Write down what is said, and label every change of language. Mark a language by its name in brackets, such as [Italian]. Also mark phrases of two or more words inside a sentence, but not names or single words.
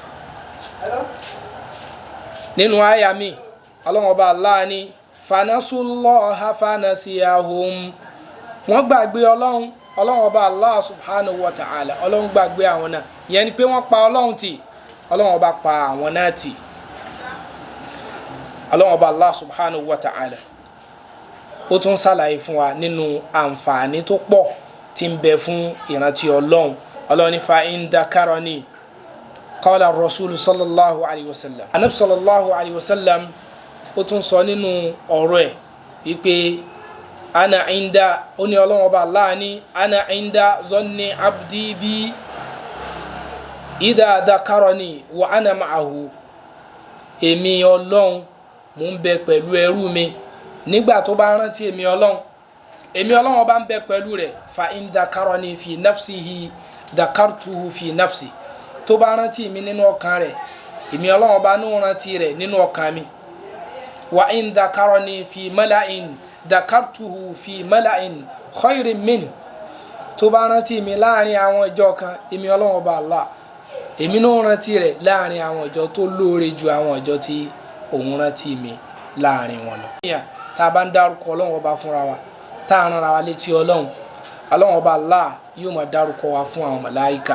[Yoruba] Nínú àyà mi Ọlọ́run Ọba Allah ní [Arabic] فنسوا الله فنسيهم [Yoruba] wọ́n gbàgbé Ọlọ́run Ọba [Arabic] الله سبحانه وتعالى [Yoruba] Ọlọ́run gbàgbé àwọn náà ìyẹn ni pé wọ́n pa Ọlọ́run tì Ọlọ́run Ọba pa àwọn náà tì. Ọlọ́run Ọba [Arabic] الله سبحانه وتعالى [Yoruba] ó tún ṣàlàyé fún wa nínú àǹfààní tó pọ̀ tí ń bẹ fún ìrántí Ọlọ́run. Ọlọ́run ní [Arabic] فإن ذكرني قال رسول صلى الله عليه وسلم [Yoruba] anabi [Arabic] صلى الله عليه وسلم [Yoruba] ó tún sọ nínú ọ̀rọ̀ ẹ̀ wípé [Arabic] أنا عند [Yoruba] ó ní Ọlọ́run Ọba Allah ní [Arabic] أنا عند ظن عبدي بي إذا ذكرني وأنا معه [Yoruba] èmi Ọlọ́run mò ń bẹ pẹ̀lú ẹrú mi nígbà tó bá rántí èmi Ọlọ́run Ọba ń bẹ pẹ̀lú rẹ̀ [Arabic] فإن ذكرني في نفسه ذكرته في نفسي [Yoruba] tó bá rántí mi nínú ọkàn rẹ̀ èmi Ọlọ́run Ọba ní rántí rẹ̀ nínú ọkàn mi [Arabic] وإن ذكرني في ملإ ذكرته في ملإ خير من [Yoruba] tó bá rántí mi láàrin àwọn ìjọ kan èmi Ọlọ́run Ọba Allah èmi náà rántí rẹ̀ láàrin àwọn ìjọ tó lóore ju àwọn ìjọ tí òun rántí mi láàrin wọn lọ. Tá a bá ń dárúkọ Ọlọ́run Ọba fúnra wa tá a rán wa létí Ọlọ́run Ọba Allah yóò máa dárúkọ wa fún àwọn màláíkà.